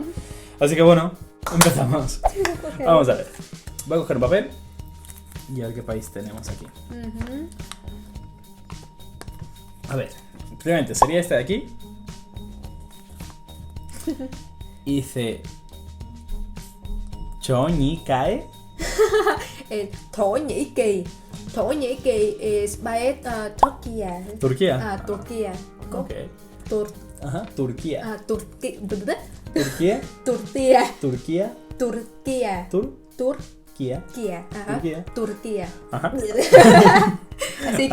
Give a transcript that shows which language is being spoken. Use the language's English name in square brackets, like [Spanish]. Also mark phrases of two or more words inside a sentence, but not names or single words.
[Spanish] Así que bueno, empezamos. Okay. Vamos a ver. Voy a coger un papel y a ver qué país tenemos aquí. A ver, primeramente sería este de aquí. Y dice Cho Nhĩ Cae. [Vietnamese] Thổ Nhĩ Kỳ. Thổ Nhĩ Kỳ is país Turkey. [Spanish] Turquía. Turquía. Ok. Ajá, Turquía. Turquía. Turquía. Turquía. Turquía. Turquía. Turquía. Turquía. Ajá. Turquía. Turquía. Ajá. Así